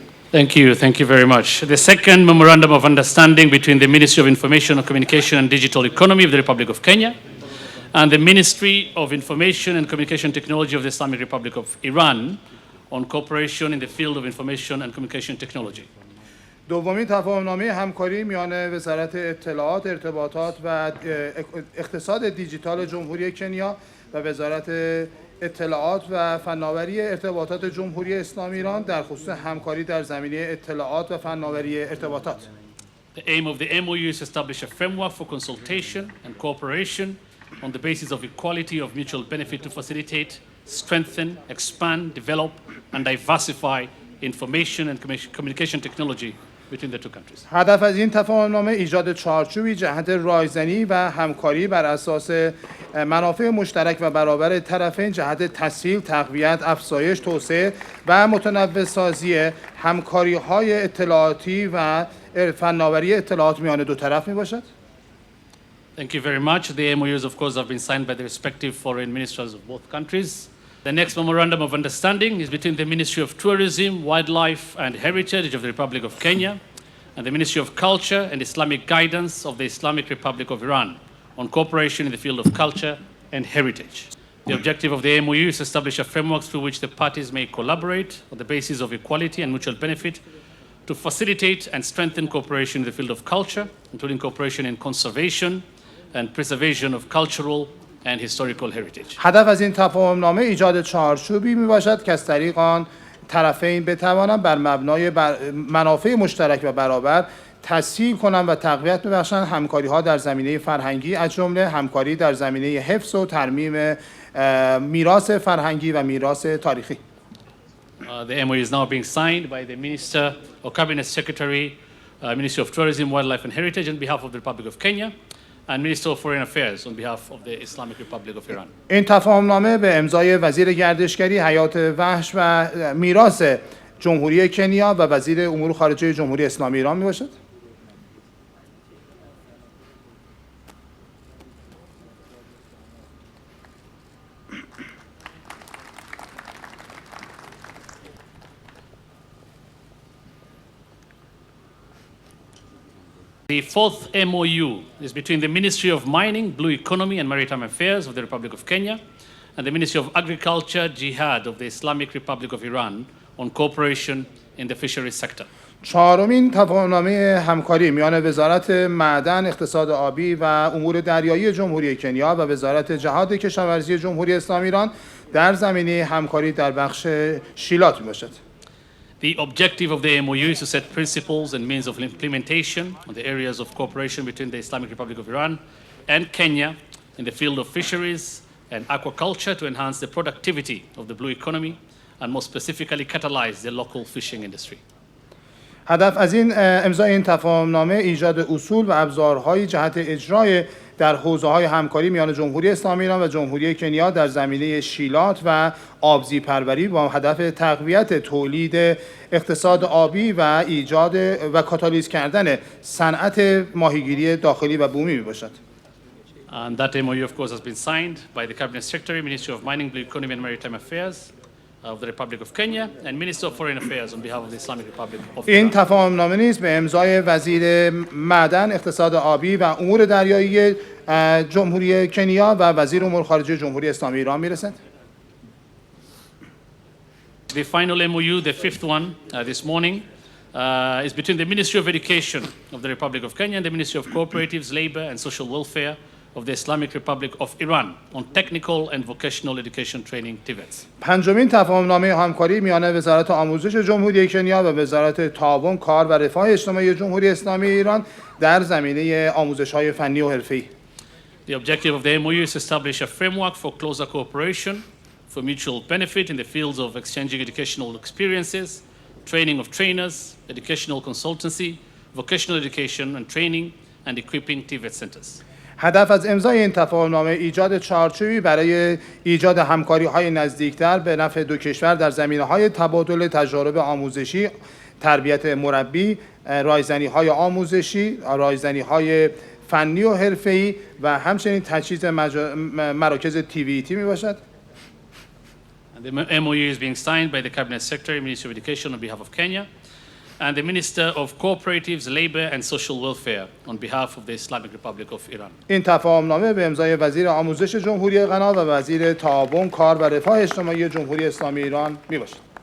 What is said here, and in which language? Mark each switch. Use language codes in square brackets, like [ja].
[en] Thank you very much. The second memorandum of understanding between the Ministry of Information and Communication and Digital Economy of the Republic of Kenya and the Ministry of Information and Communication Technology of the Islamic Republic of Iran on cooperation in the field of information and communication technology. [fa] دومین تفاهمنامه همکاری میان وزارت اطلاعات، ارتباطات و اقتصاد دیجیتال جمهوری کنیا و وزارت اطلاعات و فناوری ارتباطات جمهوری اسلامی ایران در خصوص همکاری در زمینه اطلاعات و فناوری ارتباطات. [en] The aim of the MOU is to establish a framework for consultation and cooperation on the basis of equality of mutual benefit to facilitate, strengthen, expand, develop, and diversify information and communication technology between the two countries. [fa] هدف از این تفاهمنامه ایجاد چارچوبی جهت رایزنی و همکاری بر اساس منافع مشترک و برابر طرفین جهت تسهیل، تقویت، افزایش، توسعه و متنوع سازی همکاری‌های اطلاعاتی و فناوری اطلاعات میان دو طرف میباشد. [en] Thank you very much. The MOUs, of course, have been signed by the respective foreign ministers of both countries. The next memorandum of understanding is between the Ministry of Tourism, Wildlife and Heritage of the Republic of Kenya and the Ministry of Culture and Islamic Guidance of the Islamic Republic of Iran on cooperation in the field of culture and heritage. The objective of the MOU is to establish a framework through which the parties may collaborate on the basis of equality and mutual benefit to facilitate and strengthen cooperation in the field of culture, including cooperation in conservation and preservation of cultural and historical heritage. [fa] هدف از این تفاهمنامه ایجاد چارچوبی میباشد که از طریق آن طرفین بتوانند بر مبنای منافع مشترک و برابر تسهیل کنند و تقویت ببخشند همکاری‌ها در زمینه فرهنگی از جمله همکاری در زمینه حفظ و ترمیم میراث فرهنگی و میراث تاریخی. [en] The MOU is now being signed by the Minister or Cabinet Secretary, Ministry of Tourism, Wildlife and Heritage on behalf of the Republic of Kenya and Minister of Foreign Affairs on behalf of the Islamic Republic of Iran. [fa] این تفاهمنامه به امضای وزیر گردشگری، حیات وحش و میراث جمهوری کنیا و وزیر امور خارجه جمهوری اسلامی ایران میباشد. [en] The fourth MOU is between the Ministry of Mining, Blue Economy and Maritime Affairs of the Republic of Kenya and the Ministry of Agriculture, Jihad of the Islamic Republic of Iran on cooperation in the fisheries sector. [fa] چهارمین تفاهمنامه همکاری میان وزارت معدن، اقتصاد آبی و امور دریایی جمهوری کنیا و وزارت جهاد کشاورزی جمهوری اسلامی ایران در زمینه همکاری در بخش شیلات میباشد. [en] The objective of the MOU is to set principles and means of implementation on the areas of cooperation between the Islamic Republic of Iran and Kenya in the field of fisheries and aquaculture to enhance the productivity of the blue economy and more specifically catalyze the local fishing industry. [fa] هدف از این امضای این تفاهمنامه ایجاد اصول و ابزارهای جهت اجرای در حوزه‌های همکاری میان جمهوری اسلامی ایران و جمهوری کنیا در زمینه شیلات و آبزی پروری با هدف تقویت تولید اقتصاد آبی و ایجاد و کاتالیز کردن صنعت ماهیگیری داخلی و بومی میباشد. [en] And that MOU of course has been signed by the Cabinet Secretary, Ministry of Mining, Blue Economy and Maritime Affairs of the Republic of Kenya and Minister of Foreign Affairs on behalf of the Islamic Republic of Iran. [fa] این تفاهمنامه نیز به امضای وزیر معدن، اقتصاد آبی و امور دریایی جمهوری کنیا و وزیر امور خارجه جمهوری اسلامی ایران میرسد. [en] The final MOU, the fifth one this morning, is between the Ministry of Education of the Republic of Kenya and the Ministry of Cooperatives, Labor and Social Welfare of the Islamic Republic of Iran on technical and vocational education training TVETs. [fa] پنجمین تفاهمنامه همکاری میان وزارت آموزش جمهوری کنیا و وزارت تعاون، کار و رفاه اجتماعی جمهوری اسلامی ایران در زمینه آموزش‌های فنی و حرفه‌ای. [en] The objective of the MOU is to establish a framework for closer cooperation for mutual benefit in the fields of exchanging educational experiences, training of trainers, educational consultancy, vocational education and training, and equipping TVET centers. [fa] هدف از امضای این تفاهمنامه ایجاد چارچوبی برای ایجاد همکاری‌های نزدیکتر به نفع دو کشور در زمینه‌های تبادل تجارب آموزشی، تربیت مربی، رایزنی‌های آموزشی، رایزنی‌های فنی و حرفه‌ای و همچنین تجهیز مراکز TVET میباشد. [en] And the MOU is being signed by the Cabinet Secretary, Ministry of Education on behalf of Kenya, and the Minister of Cooperatives, Labor and Social Welfare on behalf of the Islamic Republic of Iran. [fa] این تفاهمنامه به امضای وزیر آموزش جمهوری غنا و وزیر تعاون، کار و رفاه اجتماعی جمهوری اسلامی ایران میباشد.